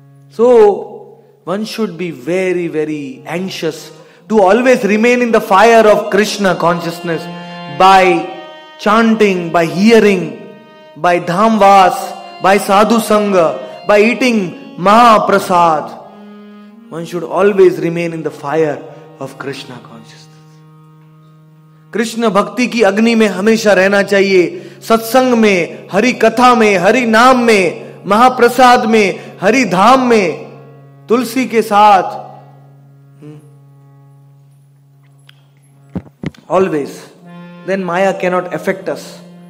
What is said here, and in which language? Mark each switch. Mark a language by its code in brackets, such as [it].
[en] So, one should be very, very anxious to always remain in the fire of Krishna consciousness by chanting, by hearing, by dhamvas, by sadhu sangha, by eating mahaprasad. One should always remain in the fire of Krishna consciousness. [hi] Krishna भक्ति की अग्नि में हमेशा रहना चाहिए. सत्संग में, हरि कथा में, हरि नाम में, महाप्रसाद में, हरि धाम में, तुलसी के साथ. [en] Always. Then Maya cannot affect us.